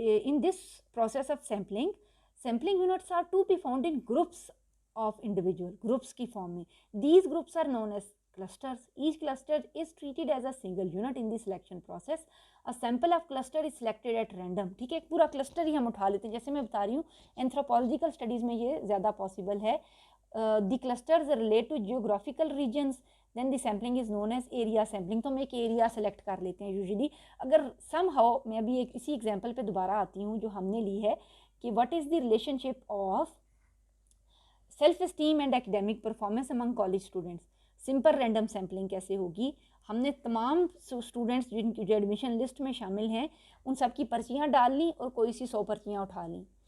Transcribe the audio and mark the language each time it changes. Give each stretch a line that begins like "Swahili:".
English: In this process of sampling units are to be found in groups of individual groups
Urdu: کی form میں.
English: These groups are known as clusters. Each cluster is treated as a single unit in the selection process. A sample of cluster is selected at random.
Urdu: ٹھیک ہے، پورا cluster ہی ہم اٹھا لیتے ہیں. جیسے میں بتا رہی ہوں اینتھروپولوجیکل اسٹڈیز میں یہ زیادہ پاسبل ہے.
English: The clusters relate to geographical regions. Then the sampling is known as area sampling.
Urdu: تو ہم ایک ایریا سلیکٹ کر لیتے ہیں یوزلی. اگر سم ہاؤ میں ابھی ایک اسی ایگزامپل پہ دوبارہ آتی ہوں جو ہم نے لی ہے کہ
English: what is the relationship of self esteem and academic performance among college students.
Urdu: Simple random sampling کیسے ہوگی؟ ہم نے تمام اسٹوڈنٹس جن کی جو ایڈمیشن لسٹ میں شامل ہیں ان سب کی پرچیاں ڈال لیں اور کوئی سی 100 پرچیاں اٹھا لیں.